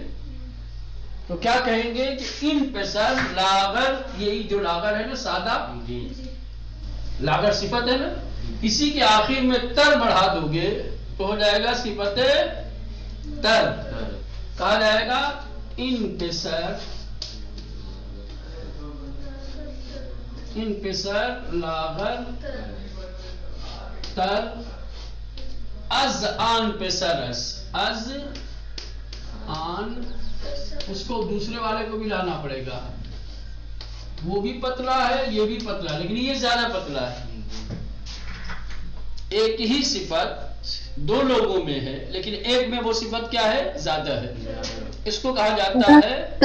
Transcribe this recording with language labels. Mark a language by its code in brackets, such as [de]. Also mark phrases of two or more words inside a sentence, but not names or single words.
[ur] تو کیا کہیں گے کہ [fa] ان پیسر لاغر، [ur] یہی جو لاغر ہے نا سادہ، لاغر صفت ہے نا، اسی کے آخر میں تر بڑھا دو گے تو ہو جائے گا صفت تر. [fa] کہا جائے گا ان پیسر لاغر تر از آن پیسرس، از آن، [ur] اس کو دوسرے والے کو بھی لانا پڑے گا. وہ بھی پتلا ہے، یہ بھی پتلا ہے، لیکن یہ زیادہ پتلا ہے. ایک ہی صفت دو لوگوں میں ہے لیکن ایک میں وہ صفت کیا ہے؟ زیادہ ہے. اس کو کہا جاتا ہے